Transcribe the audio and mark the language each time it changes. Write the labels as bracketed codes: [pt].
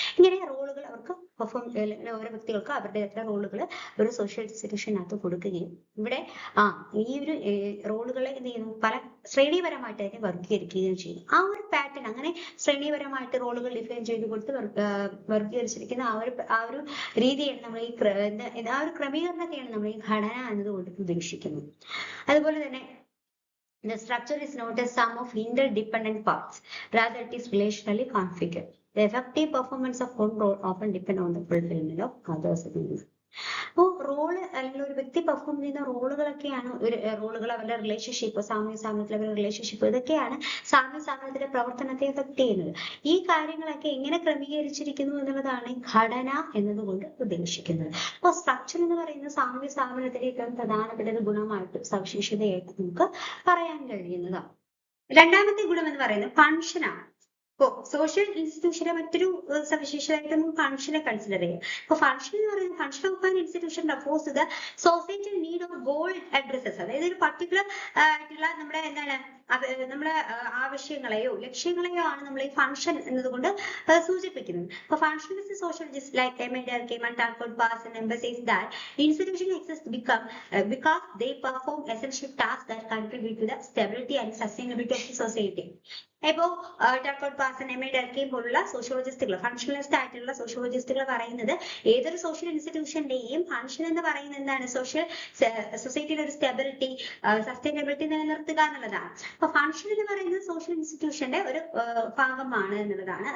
[ml] ഇങ്ങനെ റോളുകൾ അവർക്ക് ഓരോ വ്യക്തികൾക്ക് അവരുടെ റോളുകൾ ഒരു സോഷ്യൽ ഇൻസ്റ്റിറ്റ്യൂഷനകത്ത് കൊടുക്കുകയും ഇവിടെ ഈ ഒരു റോളുകളെ എന്ത് ചെയ്യുന്നു, പല ശ്രേണിപരമായിട്ട് അതിനെ വർഗീകരിക്കുകയും ചെയ്യും. ആ ഒരു പാറ്റേൺ, അങ്ങനെ ശ്രേണിപരമായിട്ട് റോളുകൾ ഡിഫൈൻ ചെയ്ത് കൊടുത്ത് വർഗീകരിച്ചിരിക്കുന്ന ആ ഒരു രീതിയാണ് നമ്മൾ ആ ഒരു ക്രമീകരണത്തെയാണ് നമ്മൾ ഈ ഘടന എന്നതുകൊണ്ട് ഉദ്ദേശിക്കുന്നത്. അതുപോലെ തന്നെ [en] the structure is not a sum of interdependent parts, rather it is relationally configured. The effective performance of one role often depend on the fulfillment of others. [ml] അപ്പോൾ റോള് അല്ലെങ്കിൽ ഒരു വ്യക്തി പെർഫോം ചെയ്യുന്ന റോളുകളൊക്കെയാണ് ഒരു റോളുകൾ, അവരുടെ റിലേഷൻഷിപ്പ്, സാമൂഹ്യ സ്ഥാപനത്തിലെ അവരുടെ റിലേഷൻഷിപ്പ്, ഇതൊക്കെയാണ് സാമൂഹ്യ സ്ഥാപനത്തിന്റെ പ്രവർത്തനത്തെ എഫക്ട് ചെയ്യുന്നത്. ഈ കാര്യങ്ങളൊക്കെ എങ്ങനെ ക്രമീകരിച്ചിരിക്കുന്നു എന്നുള്ളതാണ് ഘടന എന്നതുകൊണ്ട് ഉദ്ദേശിക്കുന്നത്. അപ്പോൾ സ്ട്രക്ചർ എന്ന് പറയുന്നത് സാമൂഹ്യ സ്ഥാപനത്തിലെ ഏറ്റവും പ്രധാനപ്പെട്ട ഒരു ഗുണമായിട്ട് സവിശേഷതയായിട്ട് നമുക്ക് പറയാൻ കഴിയുന്നതാണ്. രണ്ടാമത്തെ ഗുണം എന്ന് പറയുന്നത് ഫങ്ഷനാണ്. ഇപ്പോ സോഷ്യൽ ഇൻസ്റ്റിറ്റ്യൂഷന്റെ മറ്റൊരു സവിശേഷതയായിട്ട് നമുക്ക് ഫംഗ്ഷനെ കൺസിഡർ ചെയ്യാം. ഇപ്പൊ ഫംഗ്ഷൻ എന്ന് പറയുന്നത് [en] Function of an institution refers to the societal need of goal addresses. [ml] അതായത് ഒരു പർട്ടിക്കുലർ ആയിട്ടുള്ള നമ്മുടെ എന്താണ് നമ്മളെ ആവശ്യങ്ങളെയോ ലക്ഷ്യങ്ങളെയോ ആണ് നമ്മൾ ഈ ഫംഗ്ഷൻ എന്നതുകൊണ്ട് സൂചിപ്പിക്കുന്നത്. [en] അപ്പൊ functionalist sociologist like M. Durkheim and Talcott Pass and emphasize that institution exist because they perform essential tasks that contribute to the stability and sustainability of the society. [ml] ഇപ്പോ ടാൽക്കോട്ട് പാസൻ, എം. Durkheim പോലുള്ള സോഷ്യോളജിസ്റ്റുകൾ, ഫംഗ്ഷണലിസ്റ്റ് ആയിട്ടുള്ള സോഷ്യോളജിസ്റ്റുകൾ പറയുന്നത് ഏതൊരു social ഇൻസ്റ്റിറ്റ്യൂഷന്റെയും function എന്ന് പറയുന്നത് എന്താണ്, സൊസൈറ്റിയുടെ ഒരു സ്റ്റെബിലിറ്റി, സസ്റ്റൈനബിലിറ്റി നിലനിർത്തുക എന്നുള്ളതാണ്. അപ്പൊ ഫംഗ്ഷൻ എന്ന് പറയുന്നത് സോഷ്യൽ ഇൻസ്റ്റിറ്റ്യൂഷന്റെ ഒരു ഭാഗമാണ് എന്നുള്ളതാണ്.